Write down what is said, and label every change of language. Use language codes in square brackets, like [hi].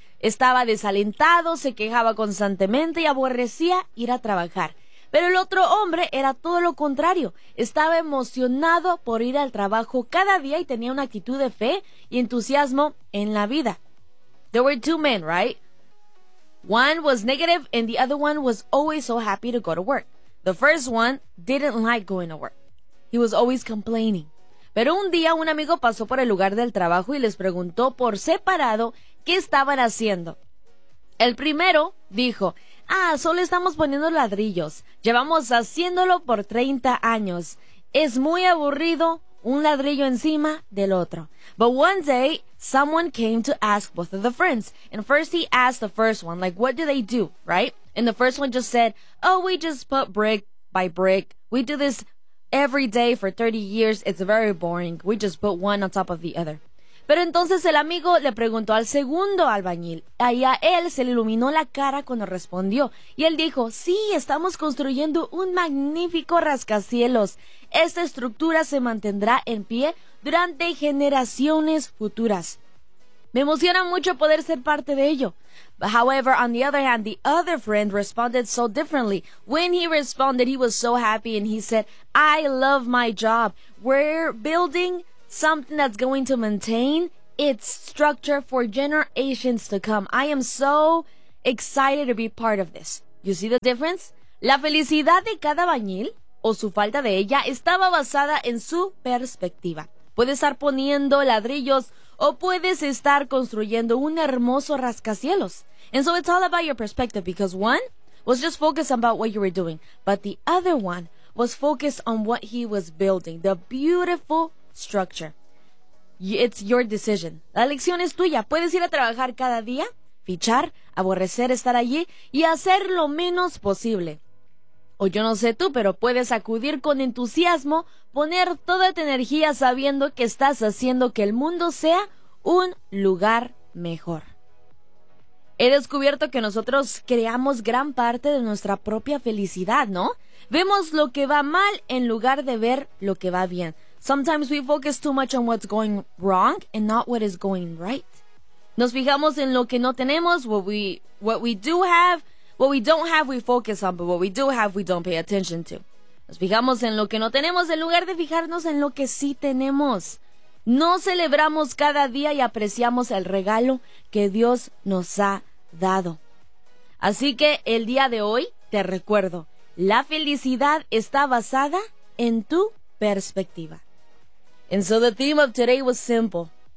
[es] Estaba desalentado, se quejaba constantemente y aborrecía ir a trabajar. Pero el otro hombre era todo lo contrario. Estaba emocionado por ir al trabajo cada día y tenía una actitud de fe y entusiasmo en la vida. [en] There were two men, right? One was negative and the other one was always so happy to go to work. The first one didn't like going to work. He was always complaining. [es] Pero un día un amigo pasó por el lugar del trabajo y les preguntó por separado qué estaban haciendo. El primero dijo, solo estamos poniendo ladrillos. Llevamos haciéndolo por 30 años. Es muy aburrido un ladrillo encima del otro. [en] But one day, someone came to ask both of the friends. And first he asked the first one, like, what do they do, right? And the first one just said, we just put brick by brick. We do this every day for 30 years. It's very boring. We just put one on top of the other. [es] Pero entonces el amigo le preguntó al segundo albañil. Ahí a él se le iluminó la cara cuando respondió. Y él dijo, sí, estamos construyendo un magnífico rascacielos. Esta estructura se mantendrá en pie durante generaciones futuras. Me emociona mucho poder ser parte de ello. [en] But however, on the other hand, the other friend responded so differently. When he responded, he was so happy and he said, I love my job. We're building something that's going to maintain its structure for generations to come. I am so excited to be part of this. You see the difference? [es] La felicidad de cada bañil, o su falta de ella, estaba basada en su perspectiva. Puedes estar poniendo ladrillos o puedes estar construyendo un hermoso rascacielos. [en] And so it's all about your perspective because one was just focused about what you were doing, but the other one was focused on what he was building, the beautiful structure. [es] It's your decision. La elección es tuya. Puedes ir a trabajar cada día, fichar, aborrecer estar allí y hacer lo menos posible. O yo no sé tú, pero puedes acudir con entusiasmo, poner toda tu energía sabiendo que estás haciendo que el mundo sea un lugar mejor. He descubierto que nosotros creamos gran parte de nuestra propia felicidad, ¿no? Vemos lo que va mal en lugar de ver lo que va bien. [en] Sometimes we focus too much on what's going wrong and not what is going right. Nos fijamos en lo que no tenemos, what we don't have we focus on, but what we do have we don't pay attention to. [es] Nos fijamos en lo que no tenemos en lugar de fijarnos en lo que sí tenemos. No celebramos cada día y apreciamos el regalo que Dios nos ha dado. Así que el día de hoy, te recuerdo, la felicidad está basada en tu perspectiva. [en] And so the theme of today was simple.